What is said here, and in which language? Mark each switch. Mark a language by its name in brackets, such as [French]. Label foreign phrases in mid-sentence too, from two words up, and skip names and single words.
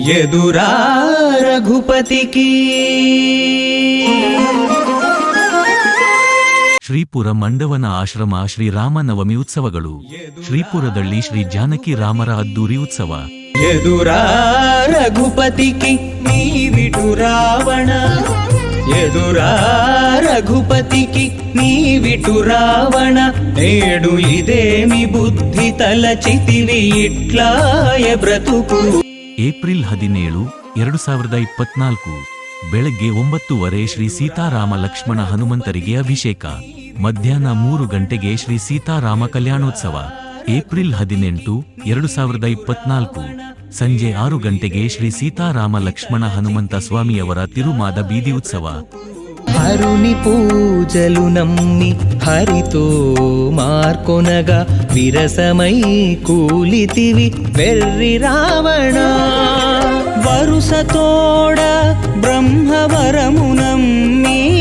[Telugu] ఎదురా రఘుపతికి. [Kannada] ಶ್ರೀಪುರ ಮಂಡವನ ಆಶ್ರಮ ಶ್ರೀರಾಮನವಮಿ ಉತ್ಸವಗಳು. ಶ್ರೀಪುರದಲ್ಲಿ ಶ್ರೀ ಜಾನಕಿ ರಾಮರ ಅದ್ದೂರಿ ಉತ್ಸವ. [Telugu] ఎదురా రఘుపతికి నీవిటు రావణ, ఎదురా రఘుపతికి నీవిటు రావణ, నేడు ఇదేమి బుద్ధి తలచితివి ఇట్లాయ బ్రతుకు. [Kannada] ಏಪ್ರಿಲ್ 17, 2024 ಬೆಳಗ್ಗೆ 9:30 ಶ್ರೀ ಸೀತಾರಾಮ ಲಕ್ಷ್ಮಣ ಹನುಮಂತರಿಗೆ ಅಭಿಷೇಕ. ಮಧ್ಯಾಹ್ನ 3 ಗಂಟೆಗೆ ಶ್ರೀ ಸೀತಾರಾಮ ಕಲ್ಯಾಣೋತ್ಸವ. ಏಪ್ರಿಲ್ 18, 2024 ಸಂಜೆ 6 ಗಂಟೆಗೆ ಶ್ರೀ ಸೀತಾರಾಮ ಲಕ್ಷ್ಮಣ ಹನುಮಂತ ಸ್ವಾಮಿಯವರ ತಿರುಮಾದ ಬೀದಿ ಉತ್ಸವ. [Telugu] హరుని పూజలు నమ్మి హరితో మార్కొనగా విరసమై కూలితివి వెర్రి రావణ, వరుసతోడ బ్రహ్మవరము నమ్మి,